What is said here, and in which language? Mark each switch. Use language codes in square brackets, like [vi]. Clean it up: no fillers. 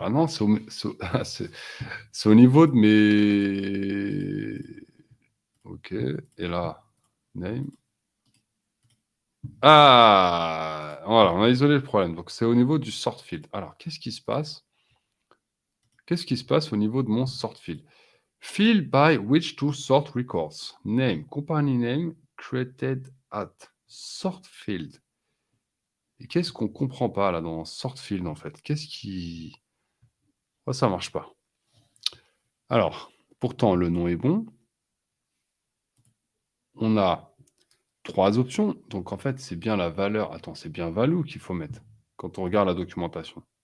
[fr] Ah non, c'est au niveau de mes... OK. Et là, name. Ah! Voilà, on a isolé le problème. Donc, c'est au niveau du sort field. Alors, qu'est-ce qui se passe? Qu'est-ce qui se passe au niveau de mon sort field? [en] Field by which to sort records. Name, company name, created at sort field. [fr] Et qu'est-ce qu'on comprend pas là dans sort field en fait? Qu'est-ce qui... Oh, ça marche pas. Alors, pourtant, le nom est bon. On a 3 options. Donc, en fait, c'est bien la valeur. Attends, c'est bien value qu'il faut mettre quand on regarde la documentation.